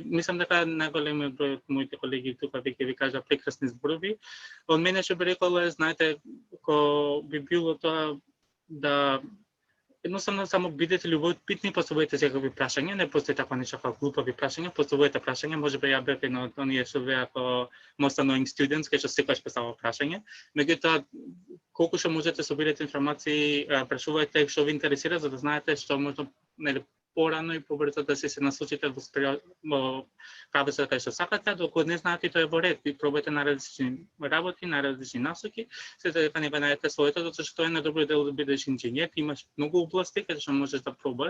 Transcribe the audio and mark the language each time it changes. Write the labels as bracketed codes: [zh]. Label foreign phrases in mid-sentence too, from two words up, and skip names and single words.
[mk] Мислам дека најголемиот број од моите колеги тука веќе ви кажа прекрасни зборови. Од мене што би рекол е, знаете, ко би било тоа да едноставно само бидете љубопитни, поставувајте секакви прашања, не постои таква нешто како глупави прашања, поставувајте прашања, можеби ја бев едно од оние што беа како [en] most annoying students, [mk] кај што секогаш поставува прашање. Меѓутоа, колку што можете собирате информации, прашувајте што ви интересира, за да знаете што можно порано и побрзо да се насочите во правецот кај што сакате, докато не знаете тоа е во ред. Ви пробајте на различни работи, на различни насоки, се дека не најдете своето, затоа што е најдобро дел да бидеш инженер, имаш многу области каде што можеш да пробаш.